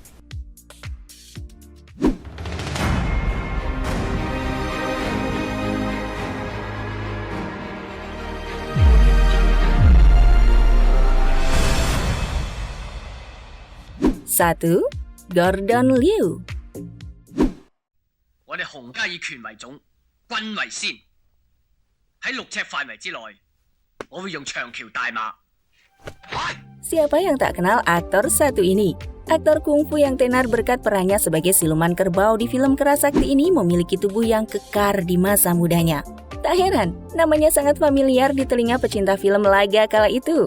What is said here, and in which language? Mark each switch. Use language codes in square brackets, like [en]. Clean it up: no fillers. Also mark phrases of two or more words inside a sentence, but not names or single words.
[id] Satu, Gordon Liu. [yue] 我哋洪家以權為重，軍為先。喺6尺範圍之內，我會用長橋大馬。 [id] Siapa yang tak kenal aktor satu ini? Aktor kungfu yang tenar berkat perannya sebagai siluman kerbau di film Kerasakti ini memiliki tubuh yang kekar di masa mudanya. Tak heran, namanya sangat familiar di telinga pecinta film laga kala itu.